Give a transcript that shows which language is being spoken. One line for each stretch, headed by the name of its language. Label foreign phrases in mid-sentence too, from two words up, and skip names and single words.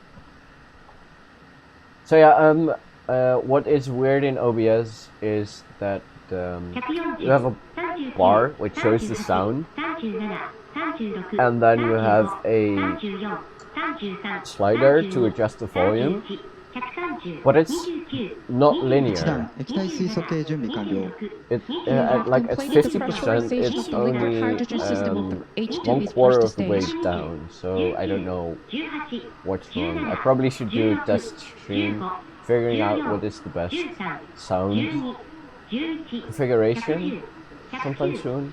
English: So yeah, what is weird in OBS is that you have a bar which shows the sound, and then you have a slider to adjust the volume, but it's not 1 linear.
Japanese: 段液体水素系準備完了。
English: It have like at completed the 50%, pressurization it's of the liquid only hydrogen system of the HTV's 1/4 first of the way stage. down. So I don't know what's wrong. I probably should do a test stream, figuring out what is the best sound configuration sometime soon.